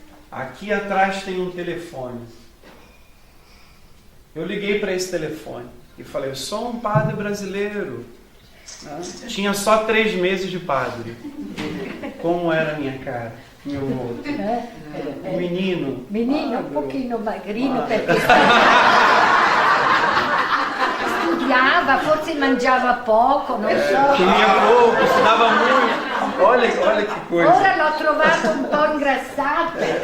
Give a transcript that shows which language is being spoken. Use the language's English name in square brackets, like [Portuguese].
[Portuguese] Aqui atrás tem um telefone. Eu liguei para esse telefone e falei, eu sou um padre brasileiro. Tinha só 3 meses de padre. Como era a minha cara, meu rosto. O menino. Menino [Italian] un pochino magrino perché studiava, forse mangiava poco, non so. [Portuguese] Comia pouco, estudava muito. Olha que coisa. [Italian] Ora l'ho trovato un po' ingrassato.